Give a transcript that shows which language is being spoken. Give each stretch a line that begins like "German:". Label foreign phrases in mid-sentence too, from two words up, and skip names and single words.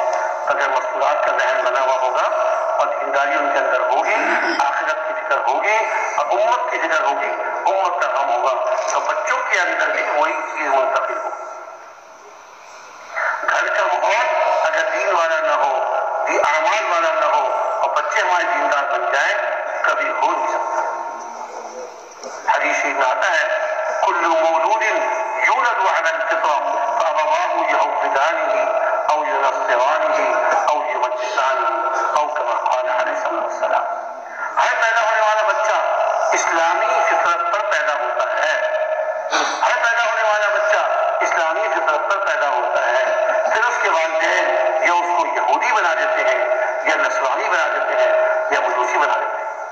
Urdu: اگر مصروفات کا ذہن بنا ہوا ہوگا اور دینداری ان کے اندر ہوگی، آخرت کی فکر ہوگی اور امت کی فکر ہوگی، امت کا غم ہوگا، تو بچوں کے اندر بھی وہی چیز منتقل ہوگی۔ گھر کا ماحول اگر دین والا نہ ہو، اعمال والا نہ ہو، اور بچے ہمارے دیندار بن جائیں، کبھی ہو نہیں سکتا۔ حدیث میں آتا ہے
Arabic: کل مولود یولد علی الفطرۃ فابواہ یہودانہ او ینصرانہ او یمجسانہ او کما قال علیہ الصلوۃ والسلام۔
Urdu: ہر پیدا ہونے والا بچہ اسلامی فطرت پر پیدا ہوتا ہے، ہر پیدا ہونے والا بچہ اسلامی فطرت پر پیدا ہوتا ہے، پھر اس کے والدین یا اس کو یہودی بنا دیتے ہیں یا نصرانی بنا دیتے ہیں یا مجوسی بنا دیتے ہیں۔